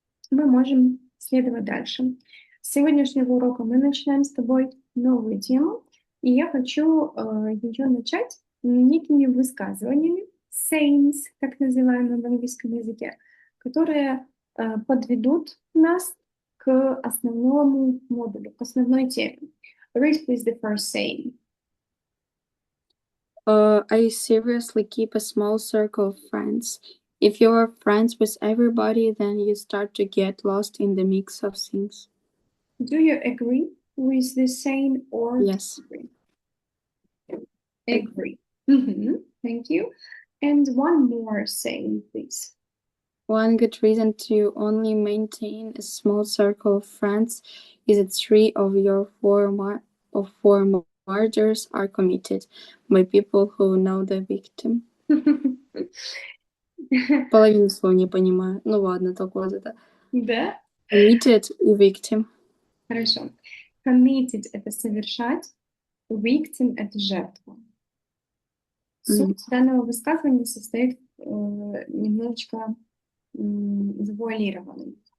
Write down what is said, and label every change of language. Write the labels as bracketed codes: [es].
[ru] Мы можем следовать дальше. С сегодняшнего урока мы начинаем с тобой новую тему, и я хочу ее начать некими высказываниями, sayings, так называемые в английском языке, которые подведут нас к основному модулю, к основной теме. [en] Read, please, the first saying. I seriously keep a small circle of friends. If you are friends with everybody, then you start to get lost in the mix of things. Do you agree with this saying or Yes. disagree? Agree. Thank you. And one more saying, please. One good reason to only maintain a small circle of friends is that three of your four murders are committed by people who know the victim. [ru] Половину слова не понимаю. Ну ладно, только вот это. Да? [en] Committed и victim. [ru] Хорошо. Committed — это совершать, victim — это жертва. Суть данного высказывания состоит немножечко завуалированной.